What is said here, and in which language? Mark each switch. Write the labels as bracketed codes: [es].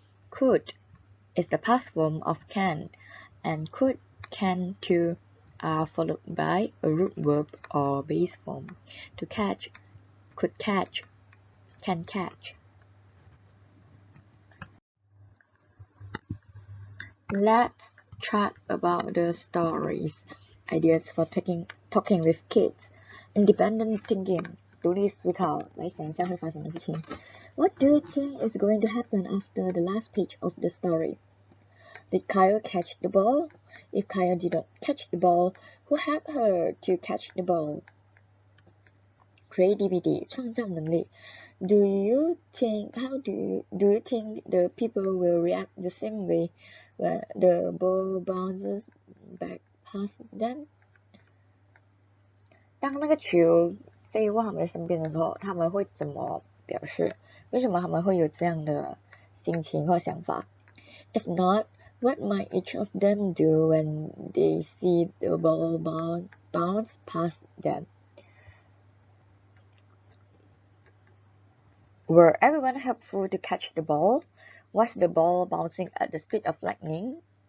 [en] Could is the past form of can, and could, can, to are followed by a root verb or base form. To catch, could catch, can catch. Let's chat about the stories. Ideas for talking with kids. Independent thinking. [zh] 独立思考，来想一下会发生的事情。 [en] What do you think is going to happen after the last page of the story? Did Kyle catch the ball? If Kyle did not catch the ball, who helped her to catch the ball? [zh] Creativity, 创造能力。 [en] Do you think the people will react the same way when the ball bounces back past them? [zh] 当那个球飞过他们身边的时候，他们会怎么表示？为什么他们会有这样的心情或想法？ [en] If not, what might each of them do when they see the ball bounce past them? Were everyone helpful to catch the ball? Was the ball bouncing at the speed of lightning?